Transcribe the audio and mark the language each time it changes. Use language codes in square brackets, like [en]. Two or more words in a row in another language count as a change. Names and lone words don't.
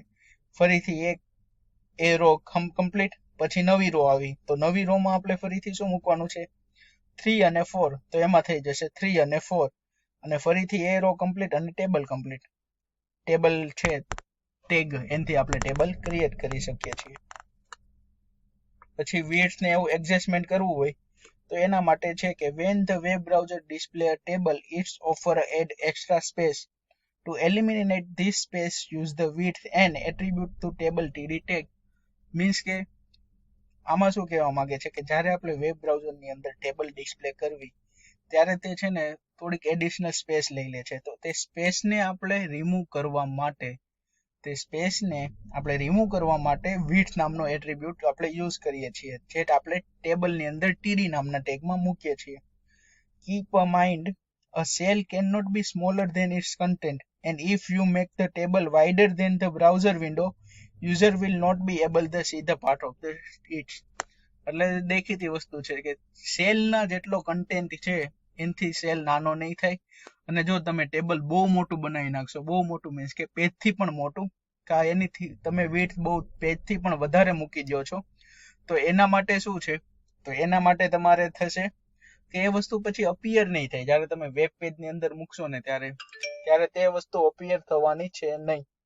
[gu] ફરીથી એક એ [en] row complete, [gu] પછી નવી રો આવી, તો નવી રો માં આપણે ફરીથી શું મૂકવાનું છે, 3 અને 4, તો એમાં થઈ જશે 3 અને 4, અને ફરીથી એ [en] row complete [gu] અને [en] table complete. [gu] ટેબલ છે ટેગ, એનાથી આપણે [en] table create [gu] કરી શકીએ છીએ. પછી વિડ્થ ને એવું એડજસ્ટમેન્ટ કરવું હોય તો એના માટે છે કે [en] when the web browser display a table it's offer add extra space to eliminate this space use the width and attribute to table td tag means [gu] કે આમાં શું કહેવા માંગે છે કે જ્યારે આપણે [en] web browser [gu] ની અંદર [en] table display [gu] કરવી ત્યારે તે છે ને થોડીક [en] additional space [gu] લઈ લે છે તો તે સ્પેસને આપણે રિમૂવ કરવા માટે width નામનો એટ્રીબ્યુટ આપણે યુઝ કરીએ છીએ જે આપણે ટેબલ ની અંદર td નામના ટેગમાં મૂકીએ છીએ [en] keep a mind a cell cannot be smaller than its content and if you make the table wider than the browser window user will not be able to see the part of the it [gu] એટલે દેખીતી વસ્તુ છે કે સેલ ના જેટલો કન્ટેન્ટ છે એનથી સેલ નાનો નહીં થાય અને જો તમે ટેબલ બહુ મોટું બનાવી નાખશો બહુ મોટું મીન્સ કે પેજ થી પણ મોટું કા એનીથી તમે width બહુ પેજ થી પણ વધારે મૂકી દો છો તો એના માટે શું છે તો એના માટે તમારે થશે કે એ વસ્તુ પછી અપિયર નહીં થાય જ્યારે તમે [en] web page [gu] ની અંદર મૂકશો ને ત્યારે તે વસ્તુ અપિયર થવાની છે નહીં